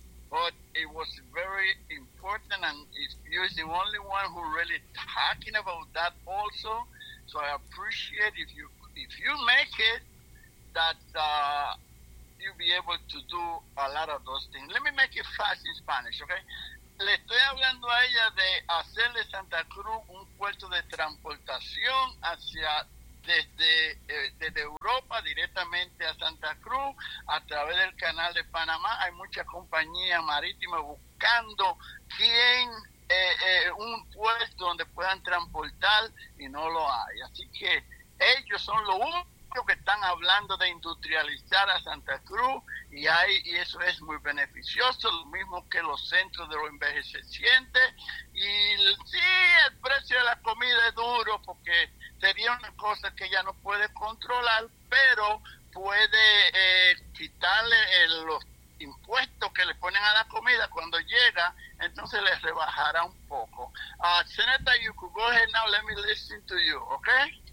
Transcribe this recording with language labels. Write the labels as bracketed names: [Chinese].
[English] But it was very important, and you're the only one who really talking about that also. So I appreciate if you make it that you'll be able to do a lot of those things. Let me make it fast in Spanish, okay? [Spanish] Le estoy hablando a ella de hacerle Santa Cruz un puerto de transportación hacia desde Europa directamente a Santa Cruz a través del canal de Panamá. Hay muchas compañías marítimas buscando quién un puerto donde puedan transportar y no lo hay. Así que ellos son los únicos que están hablando de industrializar a Santa Cruz y eso es muy beneficioso, lo mismo que los centros de los envejecientes. Y sí, el precio de la comida es duro porque sería una cosa que ella no puede controlar, pero puede quitarle los impuestos que le ponen a la comida cuando llega, entonces le rebajará un poco. [English] Senator, you could go ahead now, let me listen to you, okay?